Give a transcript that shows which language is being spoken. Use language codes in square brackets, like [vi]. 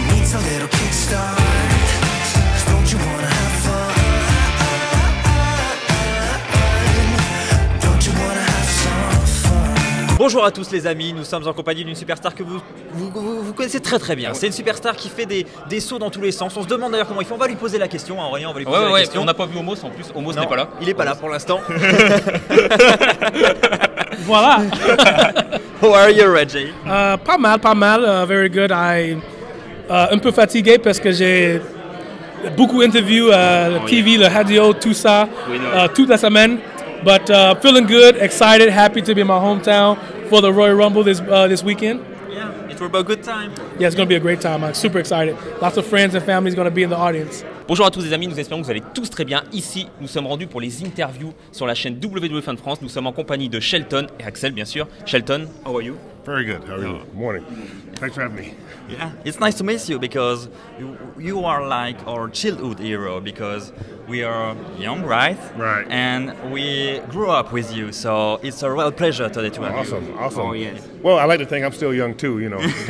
[en] A little kickstart, 'cause don't you wanna have fun? Don't you wanna have some fun? [fr] Bonjour à tous les amis, nous sommes en compagnie d'une superstar que vous connaissez très bien. C'est une superstar qui fait des sauts dans tous les sens. On se demande d'ailleurs comment il fait. On va lui poser la question, Aurélien, on va lui poser la question. On n'a pas vu Homos en plus, Homos n'est pas là. Il est pas là pour l'instant. Voilà. [en] How are you, Reggie? [fr] Pas mal. [en] Very good. [fr] Un peu fatigué parce que j'ai beaucoup d'interviews, TV, le radio, tout ça, toute la semaine. [en] But feeling good, excited, happy to be in my hometown for the Royal Rumble this weekend. Yeah, it will be a good time. Yeah, it's going to be a great time. I'm super excited. Lots of friends and families going to be in the audience. [fr] Bonjour à tous les amis, nous espérons que vous allez tous très bien. Ici, nous sommes rendus pour les interviews sur la chaîne WWE Fan France. Nous sommes en compagnie de Shelton et Axel, bien sûr. [en] Shelton, how are you? Very good. How are you? Good morning. Thanks for having me. Yeah, it's nice to meet you because you are like our childhood hero because we are young, right? Right. And we grew up with you, so it's a real pleasure today to have Awesome. you. Awesome. Oh, yes. Well, I like to think I'm still young too, you know.